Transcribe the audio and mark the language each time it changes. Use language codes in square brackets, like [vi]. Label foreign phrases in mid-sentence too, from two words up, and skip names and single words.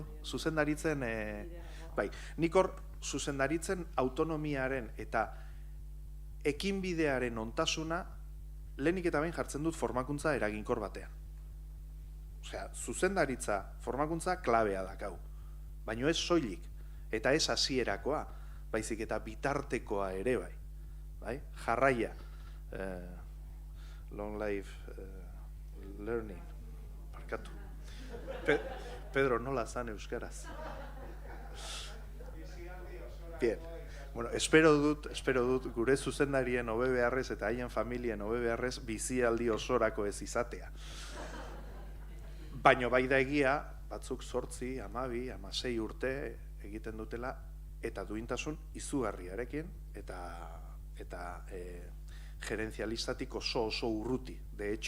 [eu] Zuzendaritzen, nik hor, zuzendaritzen autonomiaren eta ekinbidearen ontasuna lehenik eta behin jartzen dut formakuntza eraginkor batean. Osea, zuzendaritza formakuntza klabea dakau, baino ez soilik, eta ez hasierakoa, baizik eta bitartekoa ere bai, jarraia, [en] long life learning, [eu] barkatu. Pedro, nola zan euskaraz? Bien. Bueno, espero dut gure zuzendarien hobe beharrez eta haien familien hobe beharrez bizialdi osorako ez izatea. Baina bai da egia, batzuk 8, 12, 16 urte egiten dutela, eta duintasun izugarriarekin, eta gerenzialistatik oso urruti, [es] de hecho.